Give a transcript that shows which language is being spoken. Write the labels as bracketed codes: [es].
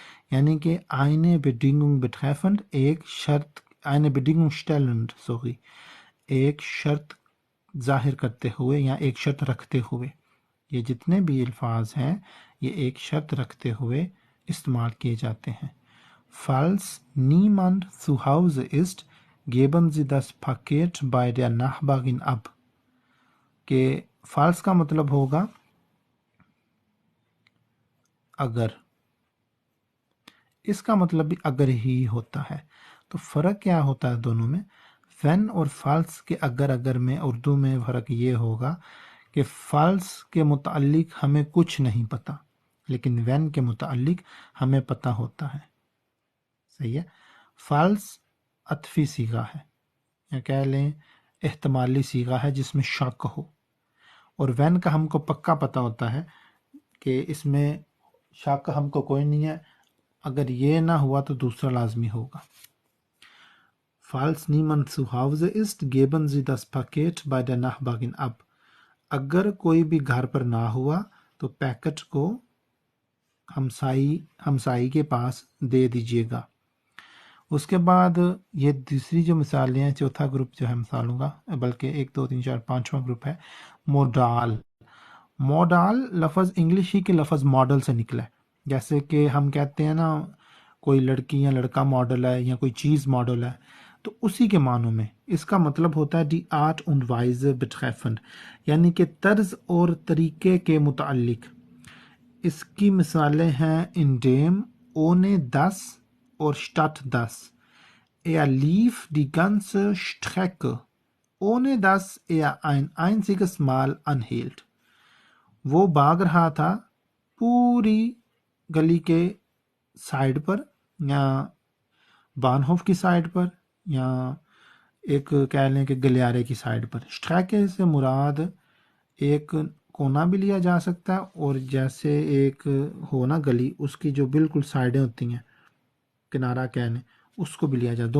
[ur] یعنی کہ [de] eine Bedingung betreffend [ur] ایک شرط، [de] eine Bedingung stellend [ur] ایک شرط ظاہر کرتے ہوئے یا ایک شرط رکھتے ہوئے. یہ جتنے بھی الفاظ ہیں یہ ایک شرط رکھتے ہوئے استعمال کیے جاتے ہیں. [de] Falls niemand zu Hause ist, geben Sie das Paket bei der Nachbarin ab. [ur] کہ falls کا مطلب ہوگا اگر، اس کا مطلب بھی اگر ہی ہوتا ہے. تو فرق کیا ہوتا ہے دونوں میں؟ when اور false کے اگر میں اردو میں فرق یہ ہوگا کہ false کے متعلق ہمیں کچھ نہیں پتہ، لیکن when کے متعلق ہمیں پتہ ہوتا ہے. صحیح ہے. false عطفی صیغہ ہے، یا کہہ لیں احتمالی صیغہ ہے جس میں شک ہو، اور when کا ہم کو پکا پتہ ہوتا ہے کہ اس میں شک ہم کو کوئی نہیں ہے، اگر یہ نہ ہوا تو دوسرا لازمی ہوگا. [de] Falls niemand zu Hause ist, geben Sie das Paket bei der Nachbarin ab. [ur] اگر کوئی بھی گھر پر نہ ہوا تو پیکٹ کو ہمسائی کے پاس دے دیجیے گا. اس کے بعد یہ دوسری جو مثالیں ہیں، چوتھا گروپ جو ہے مثالوں کا، بلکہ 1 2 3 4 5واں گروپ ہے موڈال. موڈال لفظ انگلش ہی کے لفظ ماڈل سے نکلا ہے. جیسے کہ ہم کہتے ہیں نا کوئی لڑکی یا لڑکا ماڈل ہے یا کوئی چیز ماڈل ہے، تو اسی کے معنوں میں اس کا مطلب ہوتا ہے [de] die Art und Weise betreffend، [ur] یعنی کہ طرز اور طریقے کے متعلق. اس کی مثالیں ہیں indem، ohne das اور statt das. [de] Er lief die ganze Strecke, ohne dass er ein einziges Mal anhielt. [ur] وہ بھاگ رہا تھا پوری گلی کے سائڈ پر، یا بانہوف کی سائڈ پر، یا ایک کہہ لیں کہ گلیارے کی سائڈ پر. اسٹریکے سے مراد ایک کونا بھی لیا جا سکتا ہے، اور جیسے ایک ہو نا گلی، اس کی جو بالکل سائڈیں ہوتی ہیں، کنارہ کہنے، اس کو بھی لیا جائے.